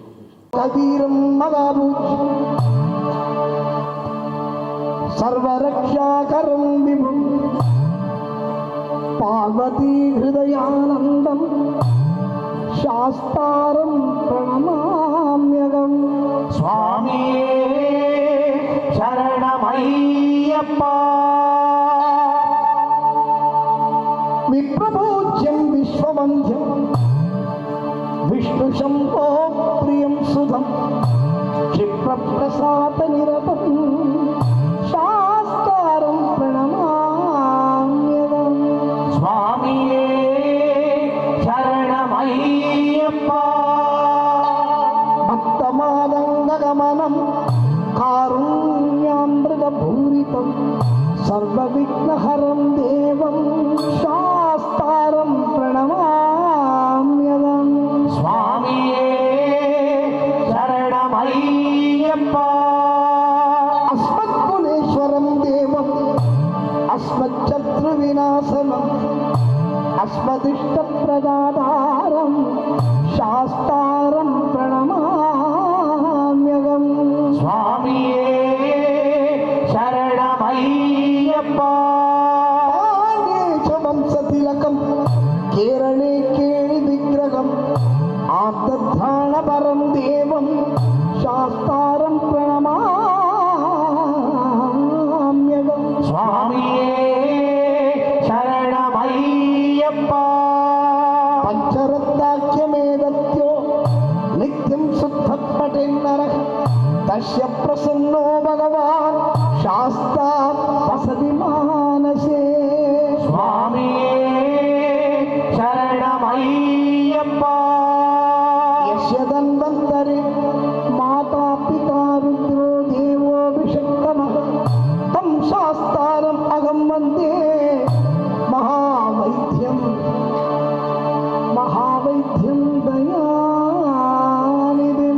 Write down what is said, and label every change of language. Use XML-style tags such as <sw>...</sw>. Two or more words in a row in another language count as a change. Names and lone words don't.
<sa>कबीरं महापूज् सर्वरक्षाकरं विभुं पार्वती हृदयानन्दं शास्तारं प्रण प्रणमाम्यहम्.</sa> <ta>சுவாமியே சரணமையப்பா.</ta> <sa>विप्रपूज्यं विश्ववन्द्यं विष्णु शम्भो प्रियं सुतं क्षिप्रप्रसाद निरतं शास्त्रं प्रणमाम्यहम्.</sa> <ta>சுவாமியே சரணமையப்பா.</ta> <sa>भक्तमादङ्गगमनं कारुण्यामृतपूरितं सर्वविघ्नहरं देवं शास्त्रं प्रणमाम्यहम्.</sa> <ta>சுவாமியே சரணமையப்பா.</ta> <sa>अस्मत्कुलेश्वरं देवम् अस्मच्छत्रुविनाशनम् अस्मदिष्टप्रदातारं शास्तारं प्रणमाम्यहम्.</sa> <ta>சுவாமியே சரணமையப்பா.</ta> <sa>पाण्डे वंशतिलकं केरले केळिविग्रहम् आर्तध्राणपरं देवं शास्तारं प्रणमाम्यहम्.</sa> <ta>சுவாமியே சரணமையப்பா.</ta> <sa>पञ्चरत्नाख्यमेदत्यो नित्यं शुद्धपठेन्नरः तस्य प्रसन्नो भगवान् शास्ता वसति मानसे.</sa> <ta>சுவாமியே சரணமையப்பா.</ta> <sa>यस्य धन्वन्तरि माता पिता रुद्रो देवोऽभिषक्तमः तं शास्तारम् अहं वन्दे महावैद्यं दयानिधिम्.</sa>